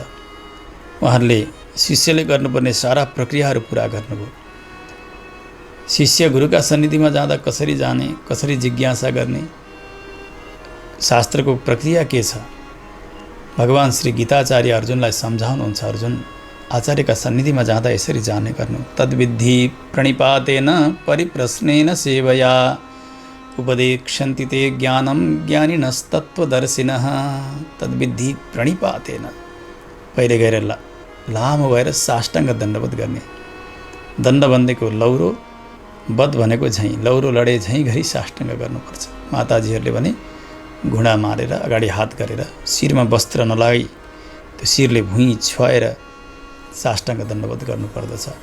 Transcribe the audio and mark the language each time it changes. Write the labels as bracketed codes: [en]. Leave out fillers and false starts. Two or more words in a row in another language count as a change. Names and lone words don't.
[ne] उहाँहरूले शिष्यले गर्नुपर्ने सारा प्रक्रियाहरू पुरा गर्नुभयो। शिष्य गुरुका सन्निधिमा जाँदा कसरी जाने, कसरी जिज्ञासा गर्ने, शास्त्रको प्रक्रिया के छ, भगवान श्री गीताचार्य अर्जुनलाई सम्झाउनुहुन्छ। अर्जुन, आचार्यका सन्निधिमा जाँदा यसरी जाने गर्नु। [sa] तद्विद्धि प्रणिपातेन परिप्रश्नेन सेवया उपदेक्षन्ति ते ज्ञानं ज्ञानिनस्तत्त्वदर्शिनः। तद्विद्धि प्रणिपातेन, [ne] पहिले गएर लामो भएर साष्टाङ्ग दण्डवत गर्ने। दण्ड भनेको लौरो, वध भनेको झैँ, लौरो लडे झैँ घरि साष्टाङ्ग गर्नुपर्छ। माताजीहरूले भने घुँडा मारेर अगाडि हात गरेर शिरमा वस्त्र नलागी त्यो शिरले भुइँ छुवाएर साष्टाङ्ग दण्डवत गर्नुपर्दछ।